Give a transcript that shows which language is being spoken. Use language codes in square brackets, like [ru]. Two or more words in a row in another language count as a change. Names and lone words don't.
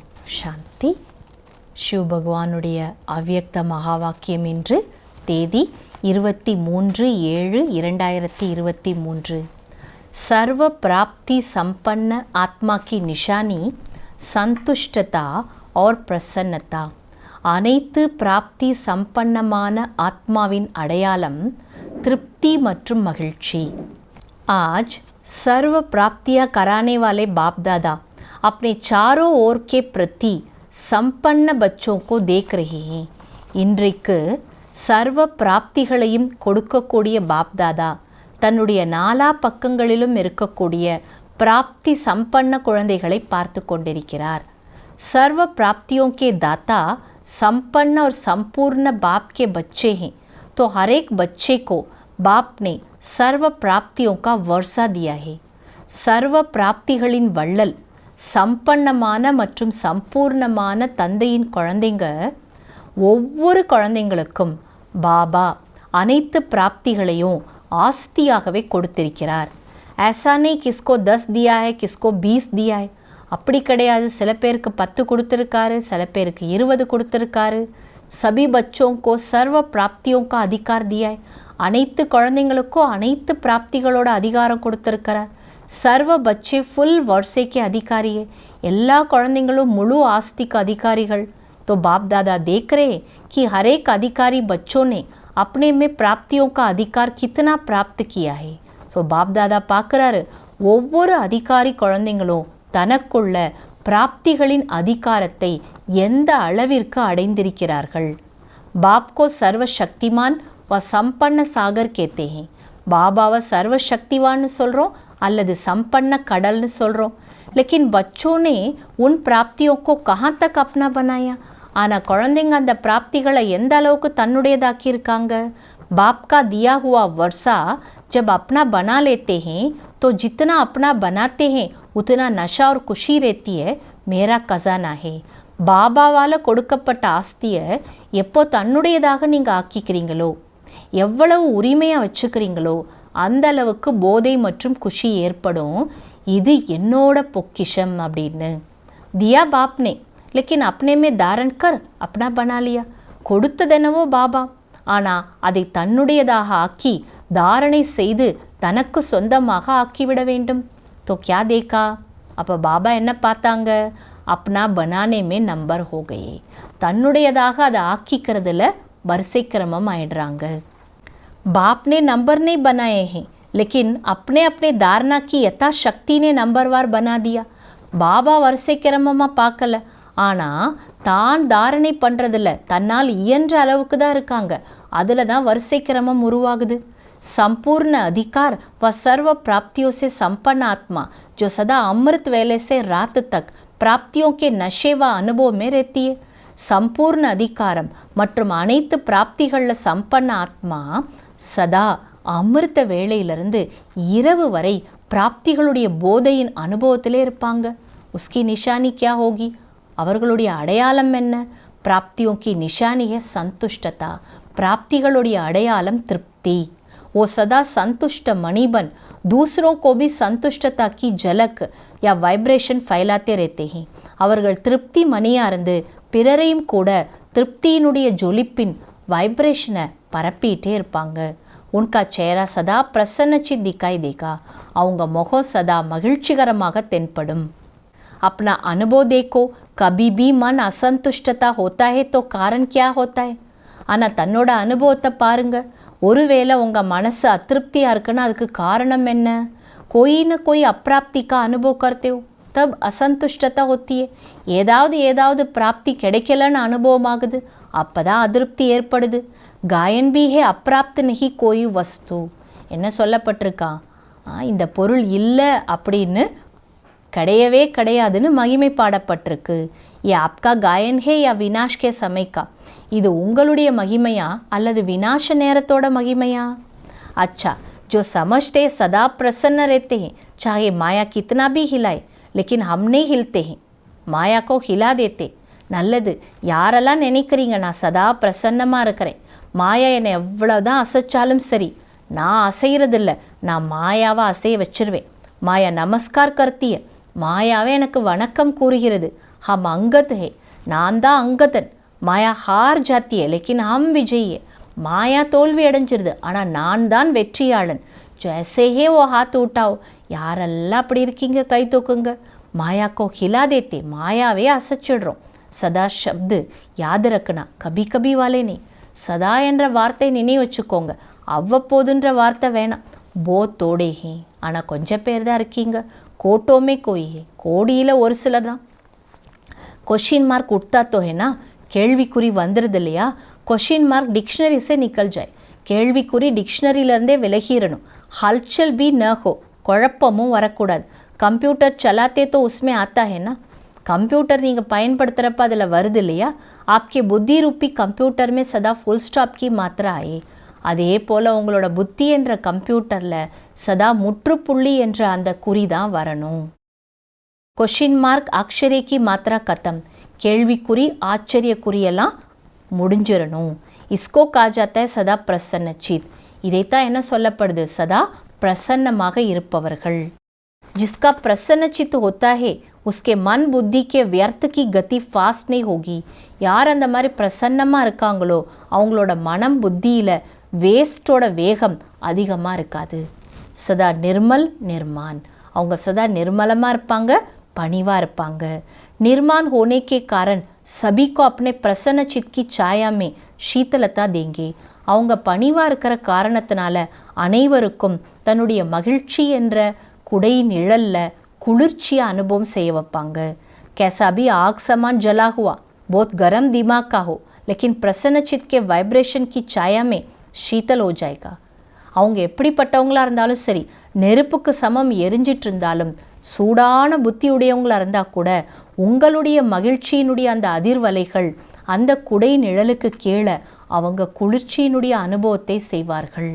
[ta] சாந்தி. சிவ பகவானுடைய அவ்யக்த மகா வாக்கியம் இன்று தேதி 23/7/2023. [hi] सर्व प्राप्ति संपन्न आत्मा की निशानी संतुष्टता और प्रसन्नता. [ta] அனைத்து பிராப்தி சம்பன்னமான ஆத்மாவின் அடையாளம் திருப்தி மற்றும் மகிழ்ச்சி. [hi] आज सर्व प्राप्तियां कराने वाले बाप दादा अपने चारों ओर के प्रति संपन्न बच्चों को देख रहे हैं. [ta] இன்றைக்கு சர்வ பிராப்திகளையும் கொடுக்கக்கூடிய பாப் தாதா தன்னுடைய நாலா பக்கங்களிலும் இருக்கக்கூடிய பிராப்தி சம்பன்ன குழந்தைகளை பார்த்து கொண்டிருக்கிறார். [hi] सर्व प्राप्तियों के दाता संपन्न और संपूर्ण बाप के बच्चे हैं, तो हर एक बच्चे को बाप ने सर्व प्राप्तियों का वर्षा दिया है. [ta] सर्व प्राप्तिகளின் வள்ளல் சம்பன்னமான மற்றும் சம்பூர்ணமான தந்தையின் குழந்தைங்க ஒவ்வொரு குழந்தைங்களுக்கும் பாபா அனைத்து பிராப்திகளையும் ஆஸ்தியாகவே கொடுத்திருக்கிறார். [hi] ऐसा नहीं किसको 10 दिया है किसको 20 दिया है, [ta] அப்படி கிடையாது. சில பேருக்கு 10 கொடுத்துருக்காரு, சில பேருக்கு 20 கொடுத்துருக்காரு. [hi] सभी बच्चों को सर्व प्राप्तियों का अधिकार दिया है. [ta] அனைத்து குழந்தைங்களுக்கும் அனைத்து பிராப்திகளோட அதிகாரம் கொடுத்துருக்கிறார். [hi] सर्व बच्चे फुल वर्षे के अधिकारी है. [ta] எல்லா குழந்தைங்களும் முழு ஆஸ்திக்கு அதிகாரிகள். [hi] तो बाप दादा देख रहे कि हर एक अधिकारी बच्चों ने अपने में प्राप्तियों का अधिकार कितना प्राप्त किया है. [ta] ஸோ பாப் தாதா பார்க்குறாரு, ஒவ்வொரு அதிகாரி குழந்தைங்களும் தனக்குள்ள பிராப்திகளின் அதிகாரத்தை எந்த அளவிற்கு அடைந்திருக்கிறார்கள். [hi] बाप को सर्व शक्तिमान व संपन्न सागर कहते हैं. [ta] பாபாவை சர்வ சக்திவான்னு சொல்கிறோம் அல்லது சம்பன்ன கடல்னு சொல்கிறோம். [hi] लेकिन बच्चों ने उन प्राप्तियों को कहाँ तक अपना बनाया. [ta] ஆனால் குழந்தைங்க அந்த பிராப்திகளை எந்த அளவுக்கு தன்னுடையதாக்கியிருக்காங்க. [hi] बाप का दिया हुआ वर्षा जब अपना बना लेते हैं तो जितना अपना बनाते हैं उतना नशा और खुशी रहती है. मेरा खजाना है. [ta] பாபாவால் கொடுக்கப்பட்ட ஆஸ்தியை எப்போ தன்னுடையதாக நீங்கள் ஆக்கிக்கிறீங்களோ, எவ்வளவு உரிமையாக வச்சுக்கிறீங்களோ அந்த அளவுக்கு போதை மற்றும் குஷி ஏற்படும். இது என்னோட பொக்கிஷம் அப்படின்னு. [hi] दिया बाप ने लेकिन अपने में धारण कर अपना बना लिया. [ta] கொடுத்ததெனவோ பாபா, ஆனால் அதை தன்னுடையதாக ஆக்கி தாரணை செய்து தனக்கு சொந்தமாக ஆக்கிவிட வேண்டும். [hi] तो क्या देखा. [ta] அப்போ பாபா என்ன பார்த்தாங்க, [hi] अपना बनाने में नंबर हो गए. [ta] தன்னுடையதாக அதை ஆக்கிக்கிறதுல வரிசை கிரமம் ஆயிடுறாங்க. [hi] बाप ने नंबर नहीं बनाए हैं, लेकिन अपने अपने धारणा की यथाशक्ति ने नंबरवार बना दिया. [ta] பாபா வரிசை கிரமமாக பார்க்கல, ஆனால் தான் தாரணை பண்ணுறதில்ல தன்னால் இயன்ற அளவுக்கு தான் இருக்காங்க. அதில் தான் வரிசை கிரமம் உருவாகுது. [hi] संपूर्ण अधिकार व सर्व प्राप्तियों से संपन्न आत्मा जो सदा अमृत वेले से रात तक प्राप्तियों के नशे व अनुभव में रहती है. [ta] संपूर्ण अधिकारम மற்றும் அனைத்து பிராப்திகளில் சம்பன்ன ஆத்மா சதா அமிர்த வேளையிலிருந்து இரவு வரை பிராப்திகளுடைய போதையின் அனுபவத்திலே இருப்பாங்க. [hi] उसकी निशानी क्या होगी. [ta] அவர்களுடைய அடையாளம் என்ன. [hi] பிராப்தியோं की निशानी है संतुष्टता. [ta] பிராப்திகளுடைய அடையாளம் திருப்தி. [hi] वो सदा संतुष्ट मणिबन दूसरों को भी संतुष्टता की झलक या वाइब्रेशन फैलाते रहते हैं. [ta] அவர்கள் திருப்தி மணியாக இருந்து பிறரையும் கூட திருப்தியினுடைய ஜொலிப்பின் வைப்ரேஷனை பரப்பிகிட்டே இருப்பாங்க. [hi] उनका चेहरा सदा प्रसन्नचित्त दिखाई देगा. [ta] அவங்க முகம் சதா மகிழ்ச்சிகரமாக தென்படும். [hi] अपना अनुभव देखो, कभी भी मन असंतुष्टता होता है तो कारण क्या होता है. [ta] ஆனால் தன்னோட அனுபவத்தை பாருங்க, ஒருவேளை உங்கள் மனசு அதிருப்தியாக இருக்குன்னா அதுக்கு காரணம் என்ன. [hi] कोई न कोई अप्राप्ति का अनुभव करते हो तब असंतुष्टता होती है. [ta] ஏதாவது பிராப்தி கிடைக்கலன்னு அனுபவம் ஆகுது, அப்போ தான் அதிருப்தி ஏற்படுது. [hi] गायन भी है अप्राप्त नहीं कोई वस्तु. [ta] என்ன சொல்லப்பட்டிருக்கா, இந்த பொருள் இல்லை அப்படின்னு கிடையவே கிடையாதுன்னு மகிமை பாடப்பட்டிருக்கு. [hi] ये आपका गायन है या विनाश के समय का. [ta] இது உங்களுடைய மகிமையா அல்லது விநாச நேரத்தோட மகிமையா. [hi] अच्छा, जो समझते सदा प्रसन्न रहते हैं चाहे माया कितना भी हिलाए, लेकिन हम नहीं हिलते हैं, माया को हिला देते. [ta] நல்லது, யாரெல்லாம் நினைக்கிறீங்க நான் சதா பிரசன்னமாக இருக்கிறேன், மாயா என்னை எவ்வளோதான் அசைச்சாலும் சரி நான் அசைகிறதில்ல, நான் மாயாவை அசைய வச்சிருவேன். மாயா [hi] नमस्कार करती. [ta] மாயாவே எனக்கு வணக்கம் கூறுகிறது, [hi] हम अंगद है, [ta] நான் தான் அங்கதன். [hi] மாயா हार जाती है लेकिन हम विजयी है. [ta] மாயா தோல்வி அடைஞ்சிருது, ஆனால் நான் தான் வெற்றியாளன். [hi] जैसे ही वो हाथ उठाओ, [ta] யாரெல்லாம் அப்படி இருக்கீங்க கை தூக்குங்க. [hi] माया को हिला देते, [ta] மாயாவே அசைச்சிடுறோம். [hi] சதா शब्द याद रखना, कभी कभी वाले नहीं. [ta] சதா என்ற வார்த்தை நினைவு வச்சுக்கோங்க, அவ்வப்போதுன்ற வார்த்தை வேணாம். [hi] बहुत थोड़े हैं, [ta] ஆனால் கொஞ்சம் பேர் தான் இருக்கீங்க. [hi] कोटों में कोई है, [ta] கோடியில் ஒரு சிலர் தான். [hi] क्वेश्चन मार्क उठता तो है ना, [ta] கேள்விக்குறி வந்துடுது இல்லையா. [hi] क्वेश्चन मार्क डिक्शनरी से निकल जाए, [ta] கேள்விக்குறி டிக்ஷனரியிலேருந்தே விலகிடணும். [hi] हलचल भी न हो, [ta] குழப்பமும் வரக்கூடாது. [hi] கம்ப்யூட்டர் चलाते तो उसमें आता है ना, [ta] கம்ப்யூட்டர் நீங்கள் பயன்படுத்துகிறப்ப அதில் வருது இல்லையா. [hi] आपके बुद्धि रूपी कंप्यूटर में सदा फुल स्टॉप की मात्रा आए, [ta] அதே போல் உங்களோட புத்தி என்ற கம்ப்யூட்டரில் சதா முற்றுப்புள்ளி என்ற அந்த குறி தான் வரணும். [hi] क्वेश्चन मार्क अक्षरे की मात्रा खत्म, [ta] கேள்விக்குறி ஆச்சரிய குறியெல்லாம் முடிஞ்சிடணும். [hi] इसको कहा जाता है सदा प्रसन्न चित, [ta] இதைத்தான் என்ன சொல்லப்படுது, சதா பிரசன்னமாக இருப்பவர்கள். [hi] जिसका प्रसन्न चित्त होता है उसके मन बुद्धि के व्यर्थ की गति फास्ट नहीं होगी. [ta] யார் அந்த மாதிரி பிரசன்னமாக இருக்காங்களோ அவங்களோட மனம் புத்தியில் வேஸ்ட்டோட வேகம் அதிகமாக இருக்காது. [hi] सदा निर्मल निर्माण, [ta] அவங்க சதா நிர்மலமாக இருப்பாங்க, பணிவாக இருப்பாங்க. [hi] निर्माण होने के कारण सभी को अपने प्रसन्न चित्त की छाया में शीतलता देंगे. [ta] அவங்க பணிவாக இருக்கிற காரணத்தினால அனைவருக்கும் தன்னுடைய மகிழ்ச்சி என்ற குடை நிழலில் குளிர்ச்சியை அனுபவம் செய்ய வைப்பாங்க. [hi] कैसा भी आग समान जला हुआ बहुत गर्म दिमाग का हो लेकिन प्रसन्न चित्त के वाइब्रेशन की छाया में शीतल हो जाएगा. [ta] அவங்க எப்படிப்பட்டவங்களாக இருந்தாலும் சரி, நெருப்புக்கு சமம் எரிஞ்சிட்டு இருந்தாலும் சூடான புத்தி உடையவங்களாக இருந்தால் கூட உங்களுடைய மகிழ்ச்சியினுடைய அந்த அதிர்வலைகள் அந்த குடை நிழலுக்கு கீழே அவங்க குளிர்ச்சியினுடைய அனுபவத்தை செய்வார்கள்.